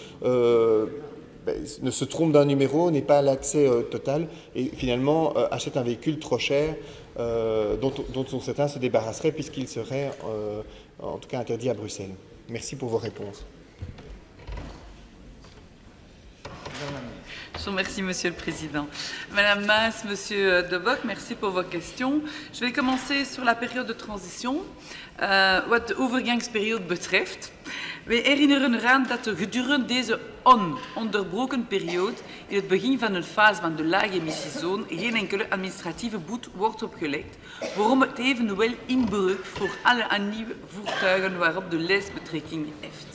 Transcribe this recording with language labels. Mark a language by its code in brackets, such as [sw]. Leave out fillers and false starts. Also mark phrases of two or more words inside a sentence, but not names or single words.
[fr] ne se trompent d'un numéro, n'aient pas l'accès total et finalement achètent un véhicule trop cher dont certains se débarrasseraient puisqu'il serait en tout cas interdit à Bruxelles. Merci pour vos réponses. Je vous remercie, Monsieur le Président. Madame Maas, Monsieur De Bock, merci pour vos questions. Je vais commencer sur la période de transition. [nl] Wat de overgangsperiode betreft. Wij herinneren eraan dat er gedurende deze ononderbroken periode in het begin van een fase van de lage emissiezone geen enkele administratieve boete wordt opgelegd, waarom het evenwel inbreuk voor alle nieuwe voertuigen waarop de lijst betrekking heeft.